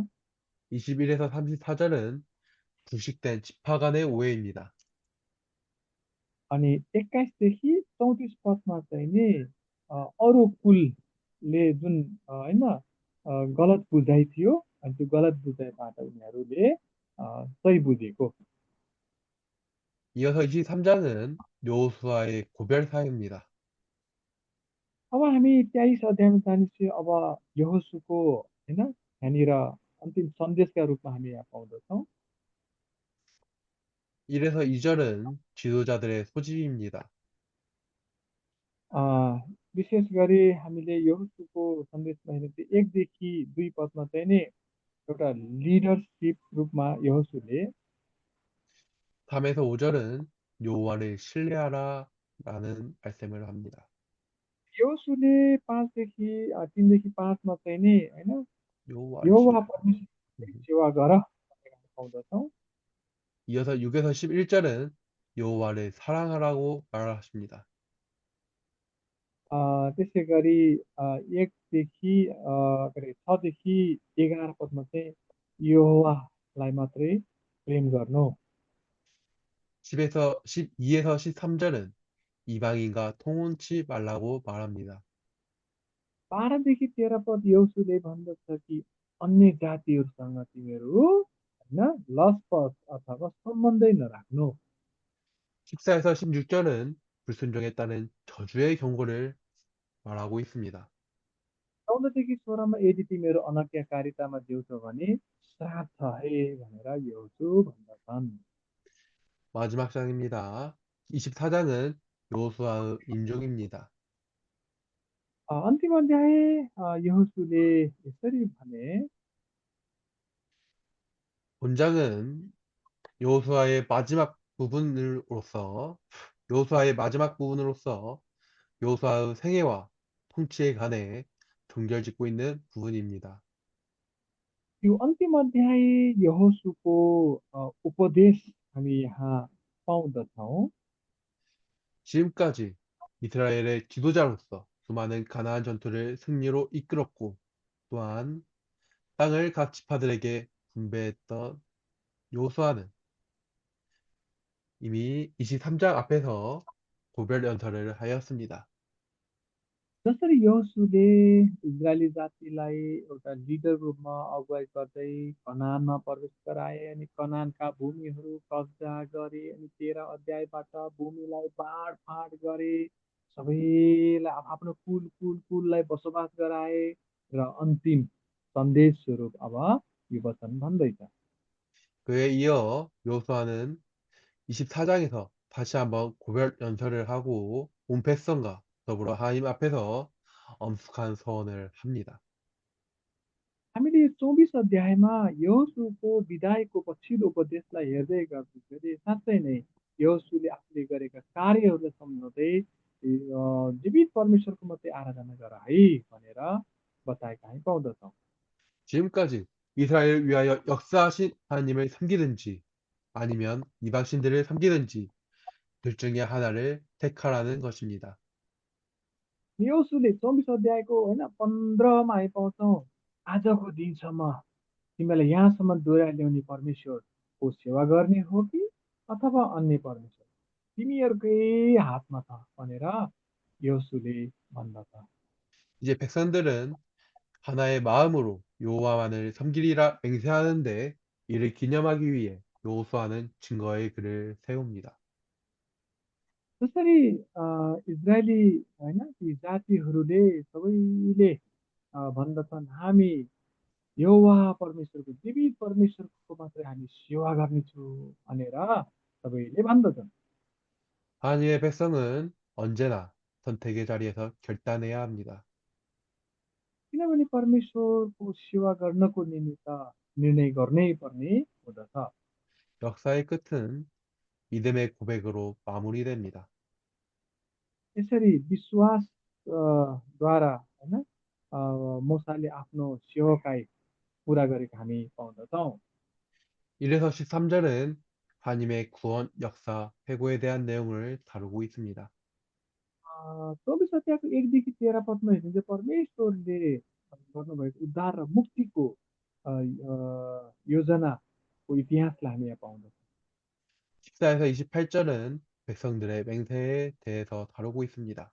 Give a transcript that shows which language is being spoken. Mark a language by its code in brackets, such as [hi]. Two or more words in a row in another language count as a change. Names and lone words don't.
[ko] 21에서 34절은 불식된 지파 간의 오해입니다. [ne] अनि 21 देखि 34 पदमा चाहिँ नि अरू कुलले जुन होइन गलत बुझाइ थियो अनि त्यो गलत बुझाइबाट उनीहरूले सही बुझेको। [ko] 이어서 23장은 여호수아의 고별 사회입니다. [ne] अब हामी 23 अध्यायमा जानेछु अब यहोशूको होइन यहाँनिर अन्तिम सन्देशका रूपमा हामी यहाँ पाउँदछौँ। [ko] 1에서 2절은 지도자들의 소집입니다. [ne] अ, विशेष गरी हामीले यहोशूको सन्देशमा हेर्ने चाहिँ 1 देखि 2 पदमा चाहिँ नि एउटा लिडरसिप रूपमा यहोशूले [ko] 3에서 5절은 여호와를 신뢰하라 라는 말씀을 합니다. [ne] यहोशूले 3 देखि 5मा चाहिँ नि होइन [ko] 여호와를 [ne] यहोवा [ko] 신뢰하라. [ne] परमेश्वरको सेवा गर भनेर हामी पाउँदछौँ। [ko] 이어서 6에서 11절은 여호와를 사랑하라고 말하십니다. [ne] त्यसै गरी 1 देखि के अरे 6 देखि 11 पदमा चाहिँ यहोवालाई मात्रै प्रेम गर्नु। [ko] 12에서 13절은 이방인과 통혼치 말라고 말합니다. [ne] 12 13 पद यहोशूले भन्दछ कि अन्य जातिहरूसँग तिमीहरू होइन लसपस अथवा सम्बन्धै नराख्नु। [ko] 14에서 16절은 불순종에 따른 저주의 경고를 말하고 있습니다. [ne] 14 देखि 16 मा यदि तिमीहरू अनज्ञाकारितामा जिउँछौ भने श्राप छ है भनेर यहोशू भन्दछन्। [ko] 마지막 장입니다. 24장은 여호수아의 임종입니다. [ne] अन्तिम अध्याय यहोशूले यसरी भने। [ko] 본장은 여호수아의 마지막 여호수아의 마지막 부분으로서 여호수아의 생애와 통치에 관해 종결짓고 있는 부분입니다. [ne] यो अन्तिम अध्याय यहोशूको उपदेश हामी यहाँ पाउँदछौँ। [ko] 지금까지 이스라엘의 지도자로서 수많은 가나안 전투를 승리로 이끌었고 또한 땅을 각 지파들에게 분배했던 여호수아는 이미 23장 앞에서 고별 연설을 하였습니다. [ne] जसरी यहोशूले इजरायली जातिलाई एउटा लिडर रूपमा अगुवाई गर्दै कनानमा प्रवेश गराए अनि कनानका भूमिहरू कब्जा गरे अनि 13 अध्यायबाट भूमिलाई बाँडफाँड गरे, सबैलाई आफ्नो कुल कुल कुललाई बसोबास गराए र अन्तिम सन्देश स्वरूप अब यो वचन भन्दैछ। [ko] 그에 이어 여호수아는 24장에서 다시 한번 고별 연설을 하고 온 백성과 더불어 하나님 앞에서 엄숙한 서원을 합니다. [ne] हामीले यो 24 अध्यायमा यहोशूको विदाईको पछिल्लो उपदेशलाई हेर्दै गर्दाखेरि साँच्चै नै यहोशूले आफूले गरेका कार्यहरूलाई सम्झाउँदै जीवित परमेश्वरको मात्रै आराधना गर है भनेर बताएका हामी पाउँदछौँ। [ko] 지금까지 이스라엘을 위하여 역사하신 하나님을 섬기든지 아니면 이방신들을 섬기든지 둘 중에 하나를 택하라는 것입니다. [ne] यहोशूले 24 अध्यायको होइन 15मा हामी पाउँछौँ, आजको दिनसम्म तिमीलाई यहाँसम्म डोर्याएर ल्याउने परमेश्वरको सेवा गर्ने हो कि अथवा अन्य परमेश्वर तिमीहरूकै हातमा छ भनेर यहोशूले भन्दछ। [ko] 이제 백성들은 하나의 마음으로 여호와만을 섬기리라 맹세하는데 이를 기념하기 위해 여호수아는 증거의 글을 세웁니다. [ne] जसरी इजरायली होइन ती जातिहरूले सबैले भन्दछन् हामी यहोवा परमेश्वरको जीवित परमेश्वरको मात्रै हामी सेवा गर्नेछु भनेर सबैले भन्दछन्। [ko] 하나님의 백성은 언제나 선택의 자리에서 결단해야 합니다. [ne] किनभने परमेश्वरको सेवा गर्नको निमित्त निर्णय गर्नै पर्ने हुँदछ। [ko] 역사의 끝은 믿음의 고백으로 마무리됩니다. [ne] यसरी विश्वास द्वारा होइन मूसाले आफ्नो सेवकाई पुरा गरेको हामी पाउँदछौँ। [ko] 1에서 13절은 하나님의 구원 역사 회고에 대한 내용을 다루고 있습니다. [ne] 24 अध्यायको 1 देखि 13 पदमा हेर्नु चाहिँ परमेश्वरले गर्नुभएको उद्धार र मुक्तिको योजनाको इतिहासलाई हामी यहाँ पाउँदछौँ। [ko] 14에서 28절은 백성들의 맹세에 대해서 다루고 있습니다.